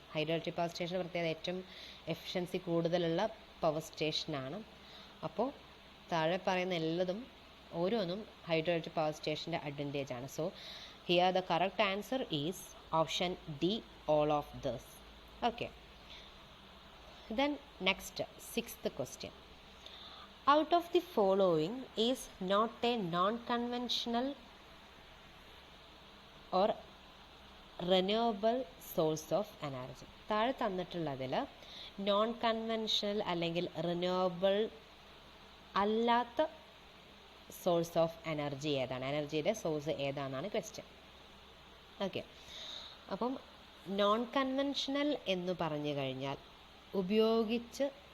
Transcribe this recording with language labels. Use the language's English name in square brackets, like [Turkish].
[Malayalam] Hydro electric power station പ്രത്യേകത ഏറ്റവും efficiency കൂടുതലുള്ള പവർ സ്റ്റേഷനാണ്. അപ്പോൾ താഴെ പറയുന്ന ഓരോന്നും ഹൈഡ്രോ ഇലക്ട്രിക് പവർ സ്റ്റേഷൻ്റെ അഡ്വാൻറ്റേജ് ആണ്. [English] So here the correct answer is option D all of this. Okay, then next 6th question. Out of the following is not a non-conventional or renewable source of energy. [Malayalam] താഴെ തന്നിട്ടുള്ളതിൽ non conventional അല്ലെങ്കിൽ renewable അല്ലാത്ത source of energy ഏതാണ്, എനർജിയുടെ source ഏതാണെന്നാണ് question. Okay, അപ്പം non conventional എന്ന് പറഞ്ഞു കഴിഞ്ഞാൽ ഉപയോഗിച്ച്